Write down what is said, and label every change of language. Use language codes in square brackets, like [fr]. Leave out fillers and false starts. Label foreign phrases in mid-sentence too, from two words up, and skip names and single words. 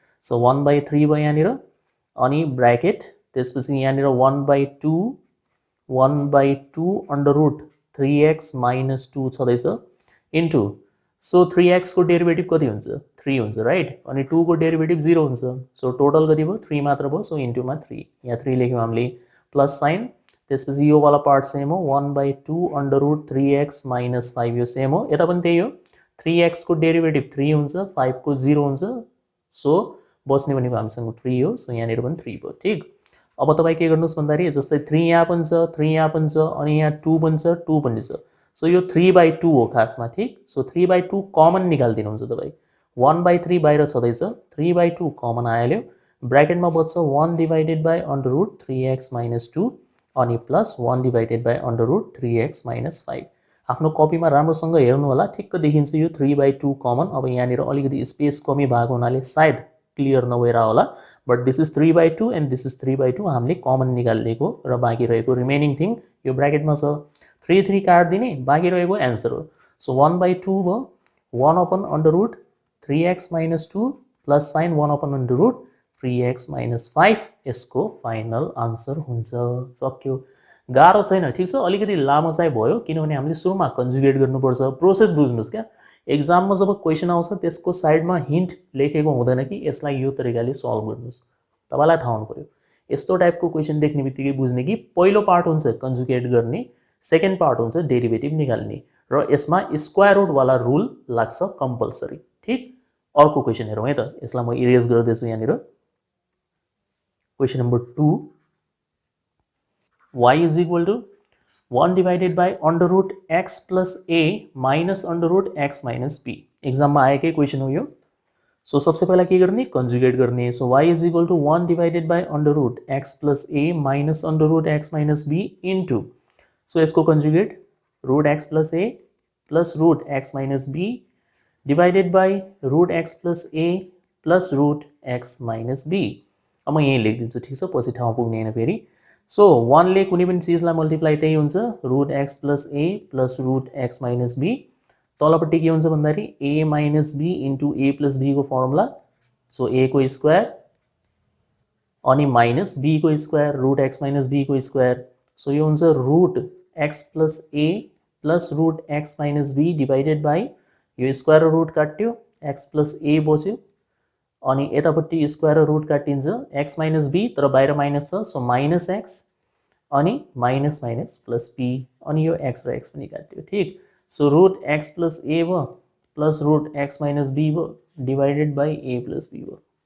[ne] सो 1 बाई 3 भयो यहाँनिर, अनि ब्रैकेट त्यसपछि यहाँनिर 1/2 [en] under root 3x minus 2 [ne] छँदैछ [en] into so [ne] 3x को डेरिभेटिभ कति हुन्छ 3 हुन्छ राइट अनि 2 को डेरिभेटिभ 0 हुन्छ [en] so total [ne] कति भयो 3 मात्र भयो सो इन्टुमा 3 यहाँ 3 लेख्यौँ हामीले [en] plus sign [ne] त्यसपछि यो वाला पार्ट सेम हो 1/2 [en] under root 3x minus 5 [ne] यो सेम हो यता पनि त्यही हो 3x को डेरिभेटिभ 3 हुन्छ 5 को 0 हुन्छ सो बस्ने भनेको हामीसँग 3 हो सो यहाँनिर पनि 3 भयो ठीक अब तपाईँ के गर्नुहोस् भन्दाखेरि जस्तै 3 यहाँ पनि छ 3 यहाँ पनि छ अनि यहाँ 2 पनि छ 2 पनि छ सो यो 3/2 हो खासमा ठीक सो 3/2 कमन निकालिदिनुहुन्छ तपाईँ 1/3 बाहिर छँदैछ 3/2 कमन आइहाल्यो ब्र्याकेटमा बच्छ 1 [en] divided by under root 3x minus 2 [ne] अनि [en] plus 1 divided by under root 3x minus 5 [ne] आफ्नो कपीमा राम्रोसँग हेर्नु होला ठिक्क देखिन्छ यो 3/2 कमन अब यहाँनिर अलिकति स्पेस कमी भएको हुनाले सायद क्लियर नभएर होला [en] but this is 3/2 and this is 3/2 [ne] एन्ड दिस इज 3/2 हामीले कमन निकालिदिएको र बाँकी रहेको [en] remaining thing [ne] यो ब्र्याकेटमा छ 3 3 काट्दिने बाँकी रहेको एन्सर हो सो 1/2 भयो 1 [en] upon under root 3x minus 2 plus sign 1 upon under root 3x minus 5 [ne] यसको [en] final answer [ne] हुन्छ सक्यो गाह्रो छैन ठीक छ अलिकति लामो चाहिँ भयो किनभने हामीले सुरुमा कन्जुगेट गर्नुपर्छ प्रोसेस बुझ्नुहोस् क्या एक्जाममा जब क्वेसन आउँछ त्यसको साइडमा हिन्ट लेखेको हुँदैन कि यसलाई यो तरिकाले सल्भ गर्नुहोस् तपाईँलाई थाहा हुनु पर्यो यस्तो टाइपको क्वेसन देख्ने बित्तिकै बुझ्ने कि पहिलो पार्ट हुन्छ कन्जुगेट गर्ने [en] second part [ne] हुन्छ डेरिभेटिभ निकाल्ने र यसमा स्क्वायर रुटवाला रुल लाग्छ कम्पलसरी ठीक अर्को क्वेसन हेरौँ है त यसलाई म इरेज गर्दैछु यहाँनिर [en] question number 2 y is equal to 1 divided by under root x plus a minus under root x minus b [ne] एक्जाममा आएकै क्वेसन हो यो सो [hi] सबसे पहला [ne] के गर्ने कन्जुगेट [en] गर्ने सो y is equal to 1 divided by under root x plus a minus under root x minus b into सो [ne] यसको कन्जुगेट [en] root x plus a plus root x minus b divided by root x plus a plus root x minus b [ne] अब म यही लेखिदिन्छु ठीक छ पछि ठाउँ पुग्ने हैन फेरि सो 1 ले कुनै पनि चीजलाई मल्टिप्लाई त्यही हुन्छ [en] root x plus a plus root x minus b [ne] तलपट्टि के हुन्छ भन्दाखेरि [en] a minus b into a plus b [ne] को फर्मुला सो a को स्क्वायर अनि माइनस b को स्क्वायर [en] root x minus b [ne] को स्क्वायर सो यो हुन्छ [en] root x plus a plus root x minus b divided by [ne] यो स्क्वायर र रुट काट्यो [en] x plus a [ne] बच्यो अनि यतापट्टि स्क्वायर र रुट काटिन्छ [en] x minus b [ne] तर बाहिर माइनस छ सो [en] minus x [ne] अनि [en] minus minus plus b [ne] अनि यो x र x पनि काट्यो ठीक सो [en] root x plus a [ne] भयो [en] plus root x minus b [ne] भयो [en] divided by a plus b [ne] भयो